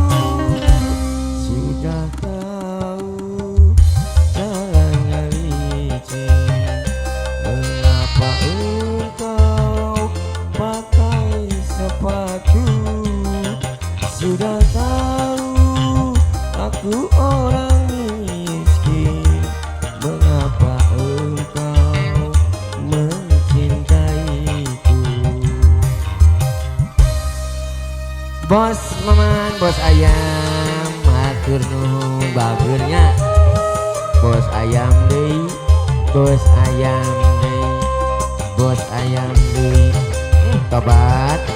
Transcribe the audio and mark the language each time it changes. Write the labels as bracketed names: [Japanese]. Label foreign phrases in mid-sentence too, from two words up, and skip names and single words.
[Indonesian] Sudah tahu jalannya licin, mengapa engkau pakai sepatu? Sudah tahu aku orang miskin, mengapa engkau mencintaiku? [Sundanese] Bos Maman, bos ayam, matur nuhun bageurnya. Bos ayam deui, bos ayam deui, bos ayam deui. Tobat.